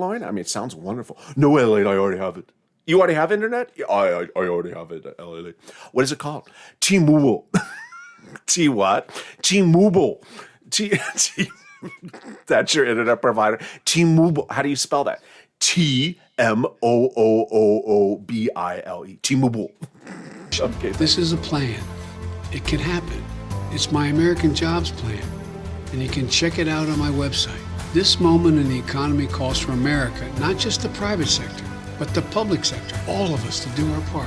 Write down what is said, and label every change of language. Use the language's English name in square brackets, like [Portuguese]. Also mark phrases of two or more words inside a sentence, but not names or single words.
[English] I mean, it sounds wonderful. No, LALATE, I already have it. You already have internet? Yeah, I already have it, LALATE. What is it called? T-Mobile. T what? T-Mobile. That's your internet provider. T-Mobile. How do you spell that? T-M-O-O-O-O-B-I-L-E. T-Mobile. Okay. This is a plan. It can happen. It's my American Jobs Plan, and you can check it out on my website. This moment in the economy calls for America, not just the private sector, but the public sector, all of us to do our part.